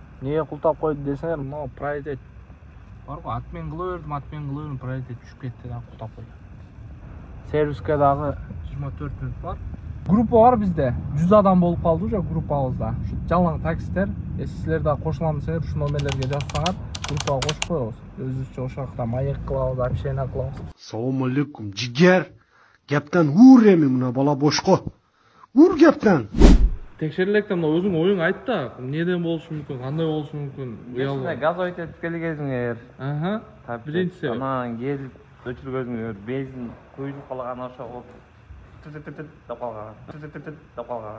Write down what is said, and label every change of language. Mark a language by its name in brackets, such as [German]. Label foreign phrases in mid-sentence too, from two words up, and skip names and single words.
[Kyrgyz] Неге култап койду десеңер, мына приоритет бар го, атмен кыла бердим, приоритет түшүп кетти да култап койду. Сервиске дагы 24 мүнөт бар. Группа бар бизде. 100 адам болуп калды уже группабызда. Ушу жалаң таксистер, силер да кошулам десеңер, ушу номерлерге жазсаңар, группага кошуп коебуз. Өзүбүзчө ошол жакта маек кылабыз, общение кылабыз. [Uzbek] Assalomu alaykum jigar. Gapdan ur [Kyrgyz] эми мына бала бошко. Ур гептен. Текшерилектен өзүң оюң айт да, неден болушу мүмкүн, кандай болушу мүмкүн. Машина газовый этип келгениңер. Аха. Биринчиси. Анан келип өчүргөнүңөр, бензин куюлуп калган ошого. Деп калган.